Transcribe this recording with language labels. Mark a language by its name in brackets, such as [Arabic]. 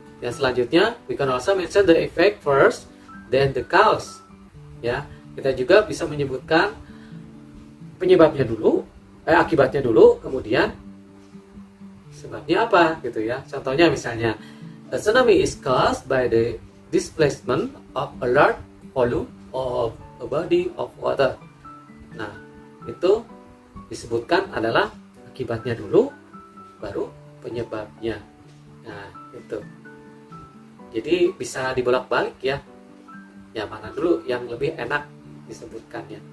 [Indonesian] Yang selanjutnya, [English] we can also mention the effect first, then the cause. [Indonesian] Ya, kita juga bisa menyebutkan penyebabnya dulu, akibatnya dulu, kemudian sebabnya apa, gitu ya. Contohnya misalnya, [English] a tsunami is caused by the displacement of a large volume of a body of water. [Indonesian] Nah, itu disebutkan adalah akibatnya dulu, baru penyebabnya. Nah, itu. Jadi bisa dibolak-balik ya. Ya, mana dulu yang lebih enak disebutkannya.